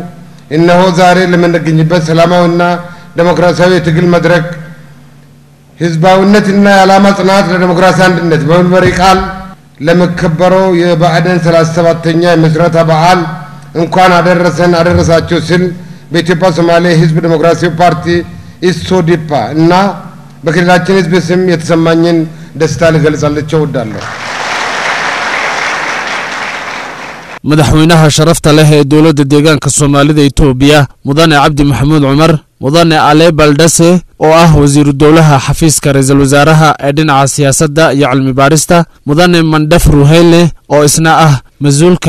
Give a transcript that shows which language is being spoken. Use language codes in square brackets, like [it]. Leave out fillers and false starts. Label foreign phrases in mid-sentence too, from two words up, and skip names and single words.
[am] ተሻግራችሁ እነሆ ዛሬ ለምንገኝበት ሰላማዊና ዴሞክራሲያዊ የትግል መድረክ ህዝባዊነትና የዓላማ ጽናት ለዲሞክራሲ አንድነት በሚል መሪ ቃል ለመከበረው የብአዴን 37ኛ የምስረታ በዓል እንኳን አደረሳችሁ ሲል በኢትዮጵያ ሶማሌ ህዝብ ዲሞክራሲያዊ ፓርቲ ኢሶዲፓ እና በክልላችን ህዝብ ስም የተሰማኝን ደስታ ልገልጻላችሁ እወዳለሁ። [so] madaxweynaha sharafta leh ee dawladda deegaanka Soomaalida Itoobiya mudane Cabdi Maxamuud Cumar mudane Ale Baldase oo ah wasiiru dawlaha xafiiska ra'iisul wasaaraha ee dhinaca siyaasadda iyo cilmi baarista mudane Mandaf Ruhele oo isna ah mas'uulka